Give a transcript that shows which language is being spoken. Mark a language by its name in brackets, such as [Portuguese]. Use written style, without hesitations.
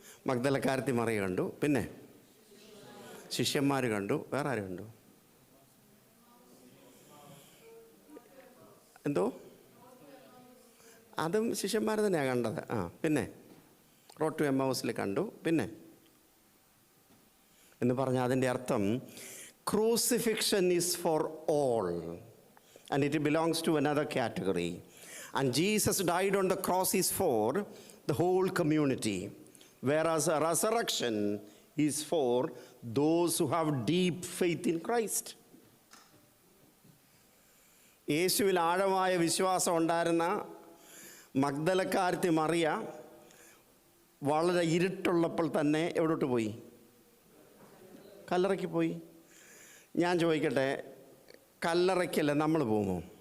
[Malayalam] മഗ്ദലക്കാരത്തി മറിയ കണ്ടു, പിന്നെ ശിഷ്യന്മാർ കണ്ടു, വേറെ ആര് കണ്ടു? എന്തോ? അതും ശിഷ്യന്മാർ തന്നെയാണ് കണ്ടത്. പിന്നെ റോഡ് ടു എമ്മൗസിൽ കണ്ടു. പിന്നെ എന്ന് പറഞ്ഞാൽ അതിൻ്റെ അർത്ഥം [English] Crucifixion is for all, and it belongs to another category. And Jesus died on the cross is for the whole community, whereas a resurrection is for those who have deep faith in Christ. [Malayalam] യേശുവിൽ ആഴമായ വിശ്വാസം ഉണ്ടായിരുന്ന മഗ്ദലക്കാരത്തി മറിയ വളരെ ഇരുട്ടുള്ളപ്പോൾ തന്നെ എവിടോട്ട് പോയി? കല്ലറയ്ക്ക് പോയി. ഞാൻ ചോദിക്കട്ടെ, കല്ലറയ്ക്കല്ലേ നമ്മൾ പോകുമോ?